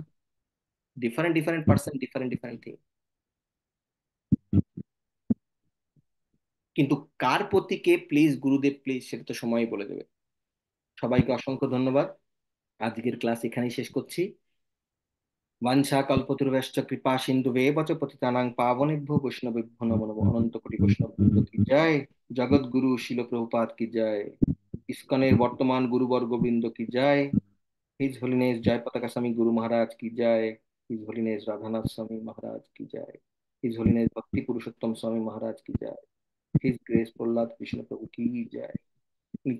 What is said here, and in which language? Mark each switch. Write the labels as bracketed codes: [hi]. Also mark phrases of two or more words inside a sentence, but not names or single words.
[en] different different person, different different thing. [bn] কিন্তু কার প্রতি কে প্লিজ, গুরুদেব প্লিজ, সেটা তো সময়ই বলে দেবে। সবাইকে অসংখ্য ধন্যবাদ, আজকের ক্লাস এখানেই শেষ করছি। [sa] বাঞ্ছা কল্পতরুভ্যশ্চ কৃপা সিন্ধুবেব চ পতিতানাং পাবনেভ্যো বৈষ্ণবেভ্যো নমো নমঃ। [bn] অনন্ত কোটি বৈষ্ণব বৃন্দ কি জয়, জগৎ গুরু শিল প্রভুপাদ কি জয়, ইসকনের বর্তমান গুরুবর্গ বৃন্দ কি জয়, [en] His Holiness [bn] জয় পতাকা স্বামী গুরু মহারাজ কি জয়, [en] His Holiness [bn] রাধানাথ স্বামী মহারাজ কি জয়, [en] His Holiness [bn] ভক্তি পুরুষোত্তম স্বামী মহারাজ কি জয়, [en] His Grace [bn] প্রহ্লাদ কৃষ্ণ প্রভু কি জয়।